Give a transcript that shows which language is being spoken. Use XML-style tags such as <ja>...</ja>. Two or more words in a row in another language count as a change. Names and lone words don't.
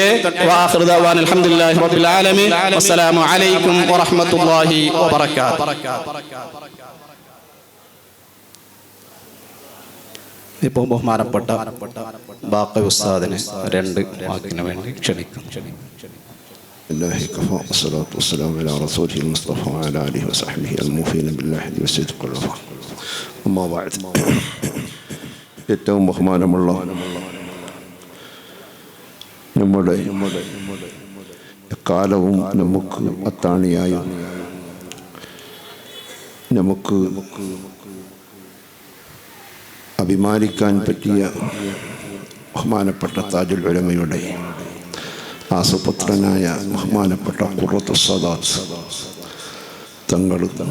<ar>وآخر دعوانا الحمد لله رب العالمين. السلام عليكم ورحمة الله وبركاته.</ar> <ml>ഇപ്പോൾ ബഹുമാനപ്പെട്ട ബാഖി ഉസ്താദിനെ രണ്ട് വാക്കിന് വേണ്ടി ക്ഷണിക്കും.</ml> <ar>الله كفى والصلاة والسلام على رسوله المصطفى وعلى آله وصحبه الموفين بالله والصدق والوفاء. أما بعد,</ar> <ml>ഏറ്റവും ബഹുമാനമുള്ള നമ്മുടെ കാലവും നമുക്ക് അത്താണിയായും നമുക്ക് അഭിമാനിക്കാൻ പറ്റിയ ബഹുമാനപ്പെട്ട താജുൽ ഉലമയുടെ ആസുപുത്രനായ ബഹുമാനപ്പെട്ട ഖുറത്തുസ് സാദാത്ത് തങ്ങൾ,</ml>